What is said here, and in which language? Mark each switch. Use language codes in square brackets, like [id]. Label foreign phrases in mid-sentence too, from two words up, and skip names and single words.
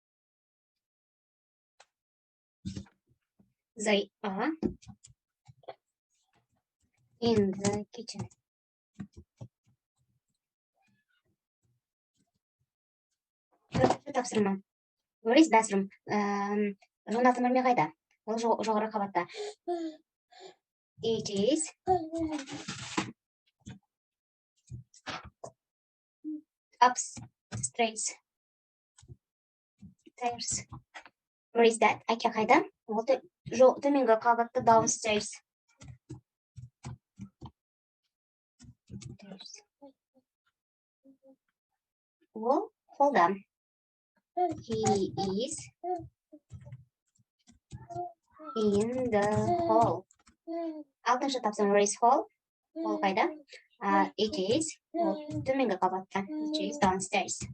[en] They are in the kitchen. [kk] Тапсырма. [en] Where is bathroom? [kk] Жуынатын бөлме қайда? Ол жоғары қабатта. [en] It is upstairs. Where is that? [kk] Әке қайда? Ол төменгі қабатта, downstairs. Ол холда. [en] He is in the hall. [kk] Алтыншы тапсырма. [en] Where is hall? [kk] Ол қайда? [en] It is [kk] төменгі қабатта. [en] It is downstairs.